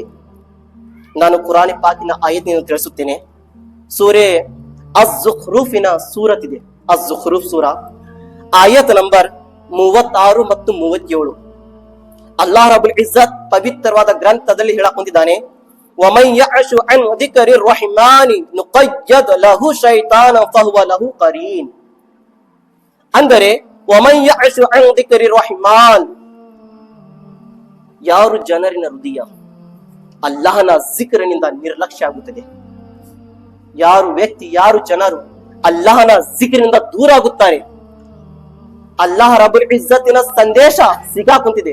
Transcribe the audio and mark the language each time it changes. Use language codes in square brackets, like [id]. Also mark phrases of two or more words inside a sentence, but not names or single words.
[kn] ನಾನು ಕುರಾನ್ ಪಾಕಿನ ಆಯತ್ನ ತಿಳಿಸುತ್ತೇನೆ. ಸೂರೆ ಅಜ್-ಝುಖ್ರೂಫಿನ ಸೂರತ್ ಇದೆ, ಅಜ್-ಝುಖ್ರೂಫ್ ಸೂರಾ, ಆಯತ್ ನಂಬರ್ 36 ಮತ್ತು 37. [ar] الله رب العزة [kn] ಪವಿತ್ರವಾದ ಗ್ರಂಥದಲ್ಲಿ ಹೇಳಕೊಂಡಿದ್ದಾನೆ, [ar] وَمَنْ يَعْشُ عَنْ ذِكْرِ الرَّحْمَنِ نُقَيِّضْ لَهُ شَيْطَانًا فَهُوَ لَهُ قَرِينٌ. ಅಂದರೆ وَمَنْ يَعْشُ عَنْ ذِكْرِ الرَّحْمَنِ, [kn] ಯಾರು ಜನರಿನ ಹೃದಯ ಅಲ್ಲಾಹನ ಜಿಕ್ರನಿಂದ ನಿರ್ಲಕ್ಷ್ಯ ಆಗುತ್ತದೆ, ಯಾರು ಜನರು ಅಲ್ಲಾಹನ ಜಿಕ್ರನಿಂದ ದೂರ ಆಗುತ್ತಾರೆ, [ar] الله رب العزة [kn] ಸಂದೇಶ ಸಿಗಾಕುಂತಿದೆ.